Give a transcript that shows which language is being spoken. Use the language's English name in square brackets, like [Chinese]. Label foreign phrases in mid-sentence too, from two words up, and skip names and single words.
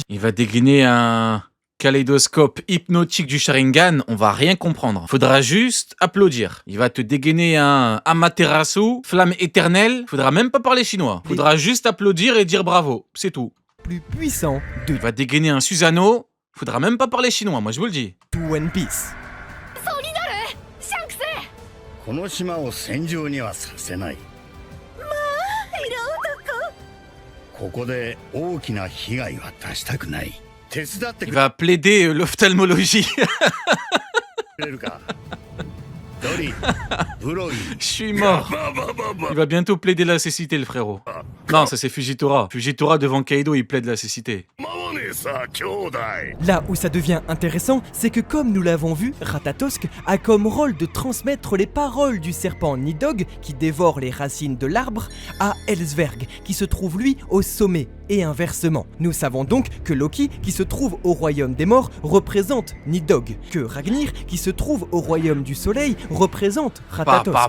[French] Il va dégainer un kaléidoscope hypnotique du Sharingan, on va rien comprendre. Faudra juste applaudir. Il va te dégainer un Amaterasu, flamme éternelle, faudra même pas parler chinois. Faudra juste applaudir et dire bravo, c'est tout. Plus puissants de Il va dégainer un Susanoo, faudra même pas parler chinois, moi je vous le dis. One Piece. [Japanese] この島を戦場にはさせない。ここで大きな被害は出したくない。手伝ってく [French] Il va plaider l'ophtalmologie. [Japanese] れるか。ドリ、ブロイ。 [French] Je suis mort. Il va bientôt plaider la cécité, le frérot. Non, ça c'est Fujitora. Fujitora devant Kaido, il plaide la cécité. [Japanese] 守ねえさ、兄弟。 [French] Là où ça devient intéressant, c'est que comme nous l'avons vu, Ratatosk a comme rôle de transmettre les paroles du serpent Nidhogg qui dévore les racines de l'arbre à Ellsverg qui se trouve lui au sommet et inversement. Nous savons donc que Loki qui se trouve au royaume des morts représente Nidhogg, que Ragnir qui se trouve au royaume du soleil représente Ratatosk.